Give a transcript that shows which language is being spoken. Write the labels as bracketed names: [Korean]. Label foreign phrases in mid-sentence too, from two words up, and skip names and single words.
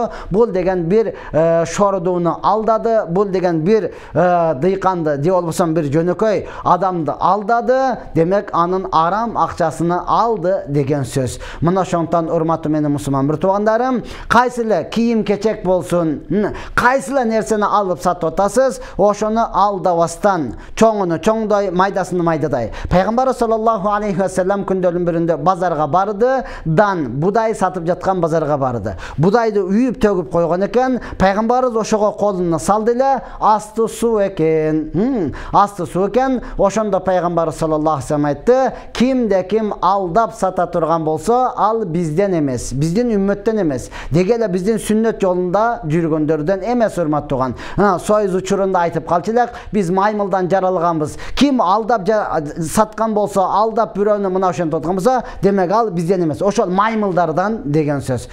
[Kyrgyz] Бул деген бир шордууну алдады, бул деген бир дыйканды, же болбосо бир жөнөкөй адамды алдады, демек анын арам акчасыны алды деген сөз. Мына ошондон, урматтуу менин мусулман бир туугандарым, кайсы эле кийим кечек болсун, кайсы эле нерсени алып сатып атасыз, ошону алдабастан, чоңуну чоңдой, майдасыны майдадай. Пайгамбар [Arabic] صلى الله عليه وسلم [Kyrgyz] күндөрдүн биринде базарга барды, будай сатып жаткан базарга барды. Будайды үйүп төгүп койгон экен. Пайгамбарыбыз ошого колуну салды эле, асты суу экен. Асты суу экен. Ошондо пайгамбар [Arabic] صلى الله عليه وسلم [Kyrgyz] айтты: кимде ким алдап сата турган болсо, ал бизден эмес, биздин үммөттөн эмес. Деге эле биздин сүннөт жолунда жүргөндөрдөн эмес, урматтуу тууган. Союз учурунда айтып калчу элек, биз маймылдан жаралганбыз. Ким алдап саткан болсо, алдап бирөөнү мына ошентип аткан болсо, демек ал бизден эмес, ошол маймылдардан деген сөз.